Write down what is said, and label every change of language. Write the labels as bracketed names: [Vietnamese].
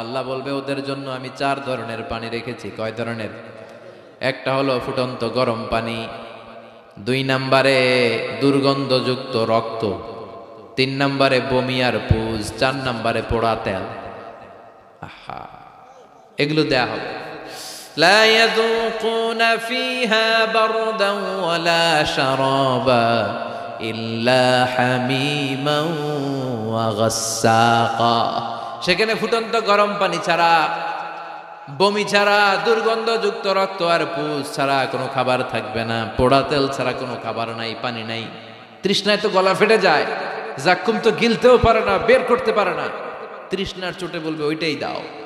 [Bangla] আল্লাহ বলবে, ওদের জন্য আমি 4 ধরনের পানি রেখেছি। কয় ধরনের? একটা হলো ফুটন্ত গরম পানি, 2 নম্বরে দুর্গন্ধযুক্ত রক্ত, 3 নম্বরে বমি আর পুজ, 4 নম্বরে পোড়া তেল। আহা, এগুলো দেয়া হবে। [Arabic] لا يذوقون فيها بردا ولا شرابا إلا حميما وغساقا। [Bangla] সেখানে ফুটন্ত গরম পানি ছাড়া, বমি ছাড়া, দুর্গন্ধযুক্ত রক্ত আর পুজ ছাড়া কোনো খাবার থাকবে না, পোড়া তেল ছাড়া কোনো খাবার নাই, পানি নাই। তৃষ্ণায় তো গলা ফেটে যায়, জাক্কুম তো গিলতেও পারে না, বের করতে পারে না, তৃষ্ণার চোটে বলবে ওইটাই দাও।